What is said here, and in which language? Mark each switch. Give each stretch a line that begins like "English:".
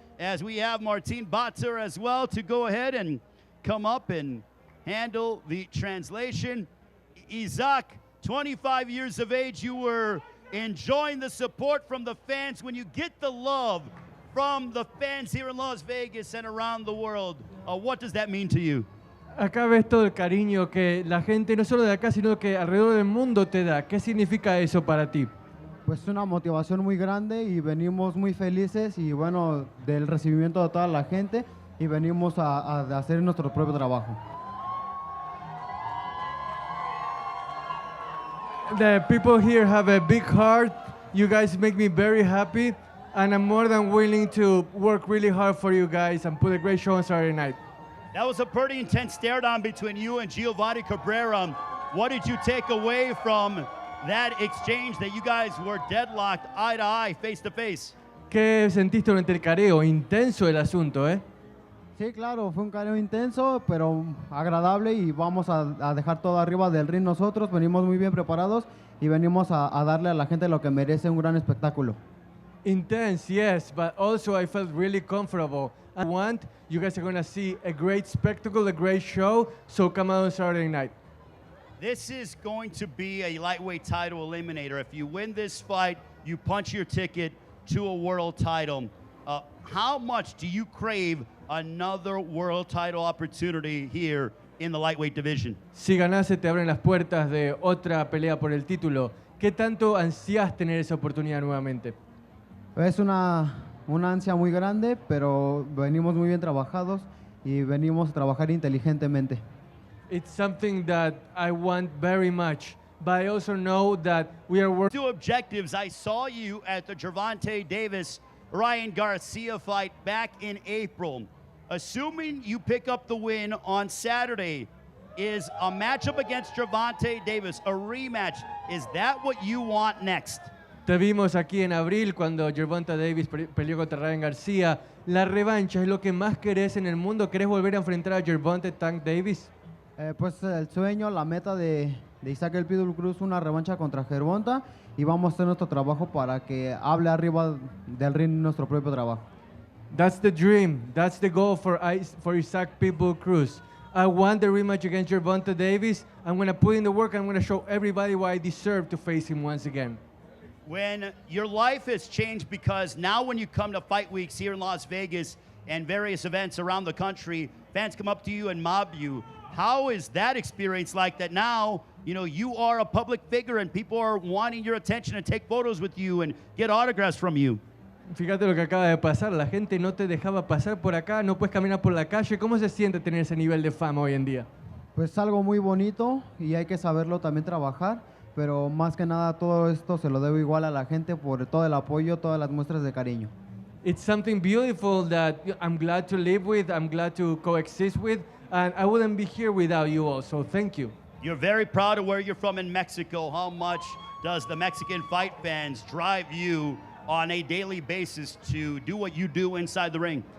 English: As we have Martin Batzer as well to go ahead and come up and handle the translation. Isaac, 25 years of age, you were enjoying the support from the fans. When you get the love from the fans here in Las Vegas and around the world, what does that mean to you?
Spanish: Acá ves todo el cariño que la gente, no solo de acá, sino que alrededor del mundo te da. ¿Qué significa eso para ti? Pues una motivación muy grande y venimos muy felices y bueno, del recibimiento de toda la gente y venimos a hacer nuestro propio trabajo.
English: The people here have a big heart. You guys make me very happy, and I'm more than willing to work really hard for you guys and put a great show on Saturday night. That was a pretty intense stare-down between you and Giovanni Cabrera. What did you take away from that exchange that you guys were deadlocked eye to eye, face to face?
Spanish: ¿Qué sentiste durante el careo? Intenso el asunto, ¿eh? Sí, claro, fue un careo intenso, pero agradable y vamos a dejar todo arriba del ring nosotros. Venimos muy bien preparados y venimos a darle a la gente lo que merece, un gran espectáculo.
English: Intense, yes, but also I felt really comfortable. I want you guys are going to see a great spectacle, a great show, so come out on Saturday night. This is going to be a lightweight title eliminator. If you win this fight, you punch your ticket to a world title. How much do you crave another world title opportunity here in the lightweight division?
Spanish: Si ganás, se te abren las puertas de otra pelea por el título. ¿Qué tanto ansías tener esa oportunidad nuevamente? Es una ansia muy grande, pero venimos muy bien trabajados y venimos a trabajar inteligentemente.
English: It's something that I want very much, but I also know that we are working. Two objectives. I saw you at the Gervonta Davis Ryan Garcia fight back in April. Assuming you pick up the win on Saturday, is a matchup against Gervonta Davis, a rematch, is that what you want next?
Spanish: Te vimos aquí en abril cuando Gervonta Davis peleó contra Ryan García. La revancha es lo que más querés en el mundo. ¿Querés volver a enfrentar a Gervonta Tank Davis? Pues el sueño, la meta de Isaac el Pitbull Cruz, una revancha contra Gervonta y vamos a hacer nuestro trabajo para que hable arriba del ring nuestro propio trabajo.
English: That's the dream. That's the goal for Isaac Pitbull Cruz. I want the rematch against Gervonta Davis. I'm going to put in the work. I'm going to show everybody why I deserve to face him once again. When your life has changed, because now when you come to fight weeks here in Las Vegas and various events around the country, fans come up to you and mob you. How is that experience like that now, you know, you are a public figure and people are wanting your attention and take photos with you and get autographs from you?
Spanish: Fíjate lo que acaba de pasar. La gente no te dejaba pasar por acá, no puedes caminar por la calle. ¿Cómo se siente tener ese nivel de fama hoy en día? Pues algo muy bonito y hay que saberlo también trabajar, pero más que nada todo esto se lo debo igual a la gente por todo el apoyo, todas las muestras de cariño.
English: It's something beautiful that I'm glad to live with, I'm glad to coexist with, and I wouldn't be here without you all, so thank you. You're very proud of where you're from in Mexico. How much does the Mexican fight fans drive you on a daily basis to do what you do inside the ring?